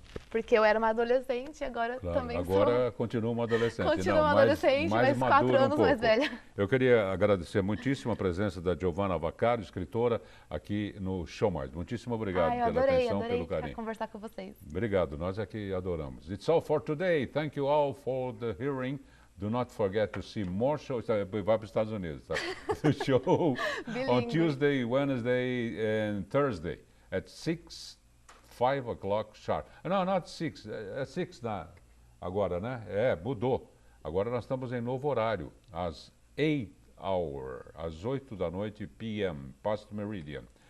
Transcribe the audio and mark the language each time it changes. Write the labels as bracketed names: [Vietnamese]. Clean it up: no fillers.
[Portuguese] Porque eu era uma adolescente e agora também agora continua uma adolescente. Continua uma adolescente, mas 4 anos mais velha. Eu queria agradecer muitíssimo a presença da Giovanna Vaccaro, escritora, aqui no Show Mais. Muitíssimo obrigado pela atenção, pelo carinho. Conversar com vocês. Obrigado, nós aqui adoramos. [English] It's all for today. Thank you all for the hearing. Do not forget to see more shows. [Portuguese] Vai para os Estados Unidos, tá? [English] The show on Tuesday, Wednesday and Thursday at 5 o'clock sharp. No, not 6. [Portuguese] É 6 agora, né? Mudou. Agora nós estamos em novo horário, às [English] 8 hour, [Portuguese] às 8 da noite, p.m., [English] past meridian.